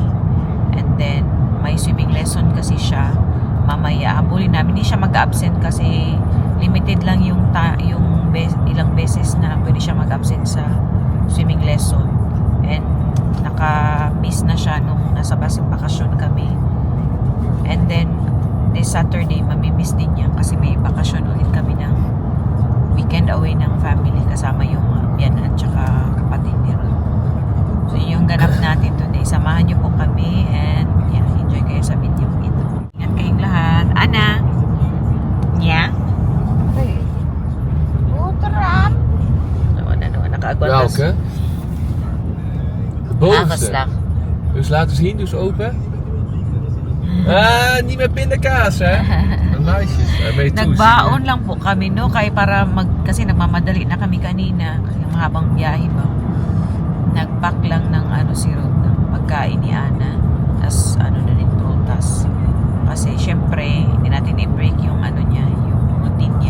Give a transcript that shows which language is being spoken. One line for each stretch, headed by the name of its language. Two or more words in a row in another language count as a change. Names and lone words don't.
English: And then
Filipino: may
English: swimming lesson
Filipino: kasi siya mamaya. Habulin namin, hindi siya mag-absent kasi limited lang yung ilang beses na pwede siya mag-absent sa
English: swimming lesson.
Filipino: And naka-miss na siya nung nasa bakasyon kami.
English: And then this Saturday
Filipino: mamimiss din niya kasi may bakasyon ulit kami ng
English: weekend away
Filipino: ng family kasama yung biyanan at saka kapatid ni Ruth. So yung ganap natin today. Samahan niyo po kami
English: and enjoy
Filipino: kayo sa video ito. Ingat kayong lahat. Ana! Yeah? Nakaagwantas.
Dutch: Welke? De bovenste. Aangeslag. Dus laten zien, dus open. Niet met pindakaas, hè? Meisjes, daar ben je toe.
Filipino: Nagbaon lang po kami, no? Kasi nagmamadali na kami kanina. Kasi mahabang biyahe ba. Nag-pack lang ng si Ruth ng pagkain ni Ana. Tapos na din prutas. Kasi syempre, hindi natin i-break yung niya, yung routine niya.